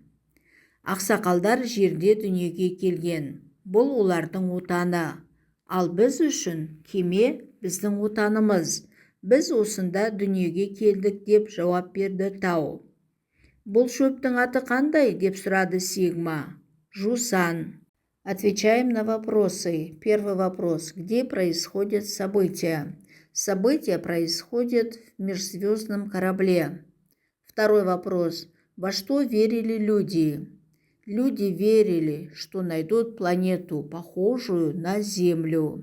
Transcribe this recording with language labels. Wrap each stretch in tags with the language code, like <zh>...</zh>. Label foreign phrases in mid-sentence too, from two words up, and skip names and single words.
<kk>Ақсақалдар жерде дүниеге келген. Бұл олардың отаны. Ал біз үшін кеме біздің отанымыз. Біз осында дүниеге келдік, деп жауап берді Тау. Бұл шөптің аты қандай? Деп сұрады Сигма. Жусан.</kk> <ru>Отвечаем на вопросы. Первый вопрос. Где происходят события? События происходят в межзвездном корабле. Второй вопрос. Во что верили люди? Люди верили, что найдут планету, похожую на Землю.</ru>